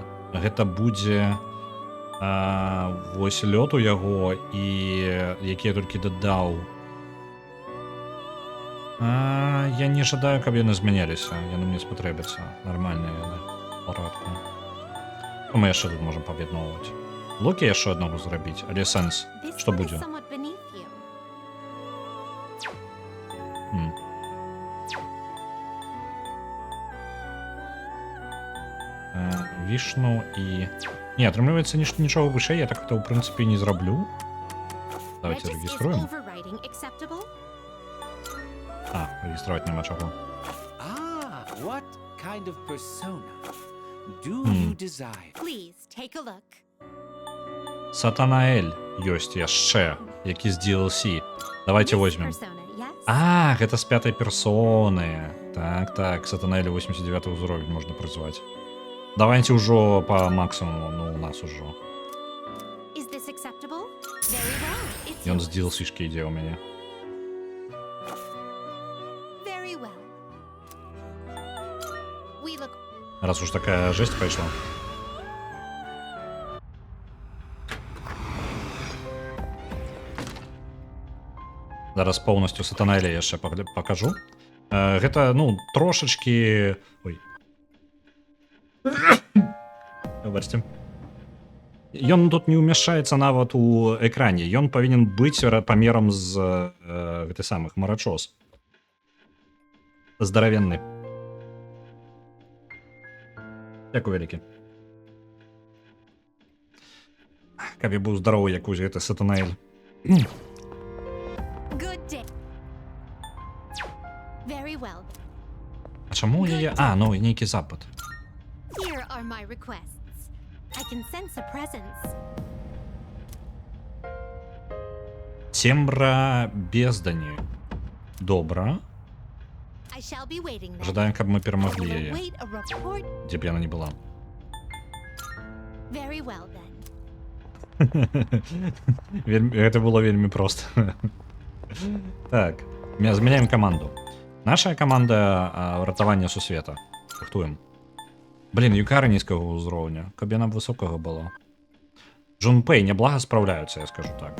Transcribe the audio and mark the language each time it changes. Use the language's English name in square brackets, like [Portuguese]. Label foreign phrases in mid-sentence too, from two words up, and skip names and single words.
[Belarusian] Гэта будзе вось лёт у яго і які я толькі дадаў. Я не жадаю, каб яны змяняліся. Яны мне спатрэбяцца. Нармальныя яны. Парадку. Мы яшчэ тут можам паб'ядноўваць. Локі яшчэ аднаго зрабіць, але сэнс. [English] This [Belarusian] Што [English] one is [Belarusian] будзе? [English] somewhat beneath you. [Belarusian] Вішну і... Не, атрымліваецца нічога вышэй, я так-то ў прынцыпе не зраблю. Давайте [English] Regis, is [Belarusian] рэгіструем. [English] overriding acceptable? [Belarusian] Рэгістраваць няма чаго. [English] Ah, what kind of persona do Hmm. you desire? Please take a look. [Belarusian] Сатанаэль ёсць яшчэ, які з DLC. Давайте [English] This [Belarusian] возьмем. [English] persona, yes? [Belarusian] Гэта з 5-й персоны. Так, Сатанаэля 89 ўзровень можна прызваць. Давайте ўжо па максимуму, ну у нас ужо. [English] Is this acceptable? Very well. It's [Belarusian] Ён [English] yours. [Belarusian] з DLC-шкі ідзе ў мяне. [English] Very well. We look [Belarusian] Раз уж такая жесть пайшла. Зараз поўнасцю Сатанаэля яшчэ пакажу. Гэта, ну, трошачкі... Ой. Выбачце. Ён тут не ўмяшчаецца нават у экране. Ён павінен быць памерам з гэты самых марачос. Здаравенны. Дзякуй вялікі. Каб я быў здаровы, як ось гэты Сатанаэль. [English] good day. Very well. [Belarusian] А чаму яе... Ну, нейкі запад. [English] Here are my requests. I can sense a presence. [Belarusian] Цемра бездані. Добра. [English] I shall be waiting then. [Belarusian] Жадаем, каб мы [English] I [Belarusian] перамаглі [English] will [Belarusian] яе. [English] await a report. [Belarusian] Дзе б яна не была. [English] Very well then. [Belarusian] Гэта было вельмі проста. Так, змяняем каманду. Наша каманда ратавання сусвета. Рыхтуем. Блін, Юкара нізкага ўзроўня, каб яна высокага была. Джунпэй няблага спраўляюцца, я скажу так.